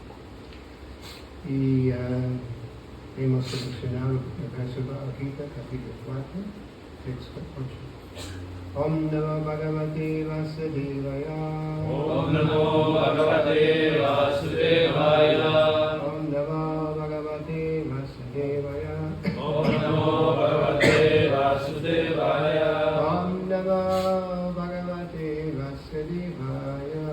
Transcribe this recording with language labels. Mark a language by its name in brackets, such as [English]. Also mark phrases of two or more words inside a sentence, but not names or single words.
[Spanish] Y hemos seleccionado el verso de Bhagavad Gita, capítulo 4, texto 8. [Sanskrit] ॐ नमो भगवते वासुदेवाय. ॐ नमो भगवते वासुदेवाय. ॐ नमो भगवते वासुदेवाय. ॐ नमो भगवते वासुदेवाय. ॐ नमो भगवते वासुदेवाय.